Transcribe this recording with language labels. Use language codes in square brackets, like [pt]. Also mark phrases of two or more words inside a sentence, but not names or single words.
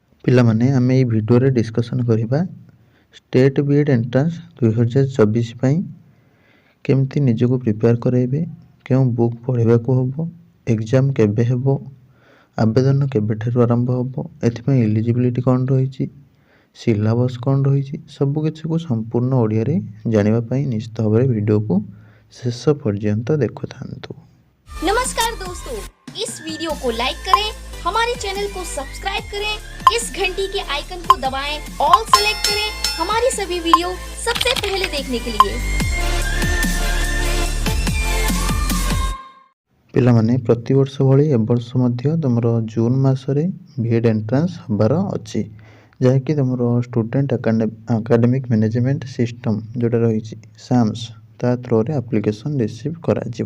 [or] ପିଲାମାନେ ଆମେ ଏଇ ଭିଡ଼ିଓରେ ଡିସ୍କସନ୍ କରିବା [en] state B.Ed entrance [or] 2024 ପାଇଁ କେମିତି ନିଜକୁ ପ୍ରିପେୟାର କରାଇବେ, କେଉଁ ବୁକ୍ ପଢ଼ିବାକୁ ହେବ, ଏକ୍ଜାମ୍ କେବେ ହେବ, ଆବେଦନ କେବେଠାରୁ ଆରମ୍ଭ ହେବ, ଏଥିପାଇଁ ଏଲିଜିବିଲିଟି କ'ଣ ରହିଛି, ସିଲାବସ୍ କ'ଣ ରହିଛି, ସବୁକିଛିକୁ ସମ୍ପୂର୍ଣ୍ଣ ଓଡ଼ିଆରେ ଜାଣିବା ପାଇଁ ନିଶ୍ଚିତ ଭାବରେ ଭିଡ଼ିଓକୁ ଶେଷ ପର୍ଯ୍ୟନ୍ତ ଦେଖୁଥାନ୍ତୁ। [hi] नमस्कार दोस्तों, इस वीडियो को लाइक करें, हमारे चैनल को सब्सक्राइब करें, इस घंटी के आइकन को दबाएं, [en] all select [hi] करें हमारी सभी वीडियो सबसे पहले देखने के लिए। [or] ପିଲାମାନେ ପ୍ରତିବର୍ଷ ଭଳି ଏବର୍ଷ ମଧ୍ୟ ତୁମର ଜୁନ୍ ମାସରେ [en] B.Ed entrance [or] ହେବାର ଅଛି, ଯାହାକି ତୁମର ଷ୍ଟୁଡେଣ୍ଟ ଆକାଡେମିକ୍ ମ୍ୟାନେଜମେଣ୍ଟ ସିଷ୍ଟମ୍ ଯେଉଁଟା ରହିଛି ସାମ୍ସ ତା ଥ୍ରୋରେ [en] application receive [or] କରାଯିବ।